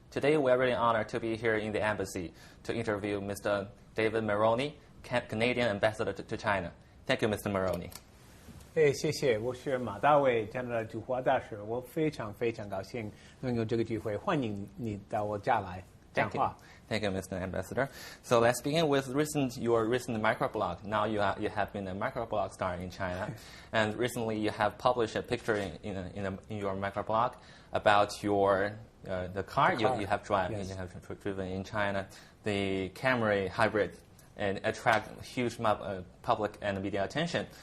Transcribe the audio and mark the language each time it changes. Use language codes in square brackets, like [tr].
[en] Today we are really honored to be here in the embassy to interview Mr. David Mulroney, Canadian ambassador to China. Thank you, Mr. Mulroney. [zh] 谢谢，我是马大卫，加拿大驻华大使，我非常高兴能有这个机会，欢迎你到我家来讲话。 [en] Thank you, Mr. Ambassador. So let's begin with your recent microblog. Now you have been a microblog star in China, and recently you have published a picture in your microblog about the car you have driven in China, the Camry hybrid, and attract huge public and media attention.